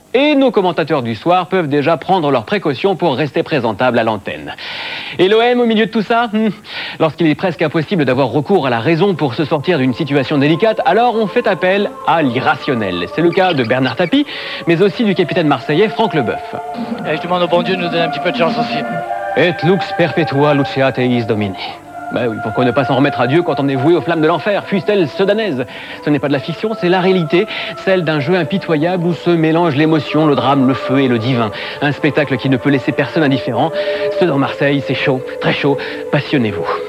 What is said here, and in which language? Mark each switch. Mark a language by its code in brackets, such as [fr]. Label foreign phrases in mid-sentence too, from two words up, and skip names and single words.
[fr] Et nos commentateurs du soir peuvent déjà prendre leurs précautions pour rester présentables à l'antenne. Et l'OM au milieu de tout ça, lorsqu'il est presque impossible d'avoir recours à la raison pour se sortir d'une situation délicate, alors on fait appel à l'irrationnel. C'est le cas de Bernard Tapie, mais aussi du capitaine marseillais Franck Leboeuf. Et je demande au bon Dieu de nous donner un petit peu de chance aussi. [la] Et lux perpetua luceat eis domine. [fr] Ben oui, pourquoi ne pas s'en remettre à Dieu quand on est voué aux flammes de l'enfer, fût-elle sedanaise? Ce n'est pas de la fiction, c'est la réalité, celle d'un jeu impitoyable où se mélangent l'émotion, le drame, le feu et le divin. Un spectacle qui ne peut laisser personne indifférent. Sedan Marseille, c'est chaud, très chaud, passionnez-vous.